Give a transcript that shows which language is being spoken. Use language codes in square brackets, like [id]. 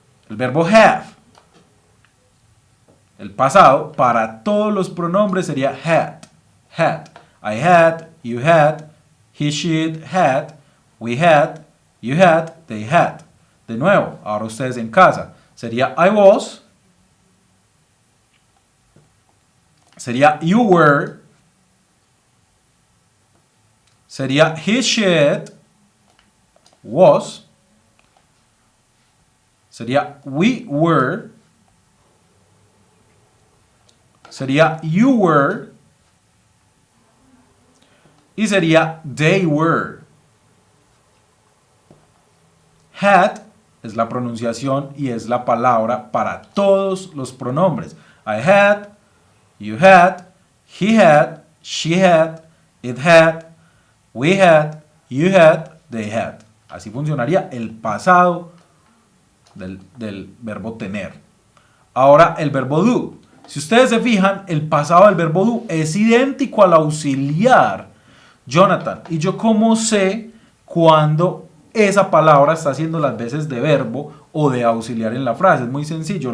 [es] El verbo have, el pasado para todos los pronombres sería had, had. [en] I had, you had, he, she, it had, we had, you had, they had. [es] De nuevo, ahora ustedes en casa, sería [en] I was, [es] sería [en] you were, [es] sería [en] he, she, it, was. [es] Sería [en] we were. [es] Sería [en] you were. [es] Y sería [en] they were. [es] Had es la pronunciación y es la palabra para todos los pronombres. [en] I had, you had, he had, she had, it had, we had, you had, they had. [es] Así funcionaría el pasado del verbo tener. Ahora el verbo do. Si ustedes se fijan, el pasado del verbo do es idéntico al auxiliar. Jonathan, ¿y yo cómo sé cuándo esa palabra está haciendo las veces de verbo o de auxiliar en la frase? Es muy sencillo.